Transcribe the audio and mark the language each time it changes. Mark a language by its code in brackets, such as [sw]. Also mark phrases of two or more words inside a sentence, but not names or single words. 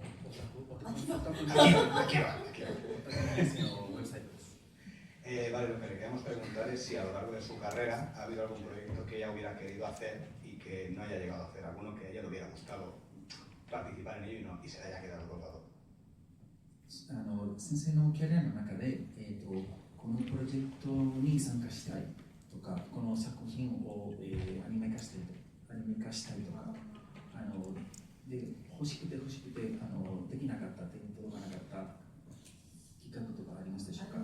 [es] Vale, lo que le queremos preguntar es si a lo largo de su carrera ha habido algún proyecto que ella hubiera querido hacer y que no haya llegado a hacer, alguno que a ella le hubiera gustado participar en ello y se le haya quedado colgado. [ja] 先生のキャリアの中で、このプロジェクトに参加したいとか、この作品を、アニメ化したいとか、で欲しくてできなかった、手に届かなかった企画とかありますでしょうか？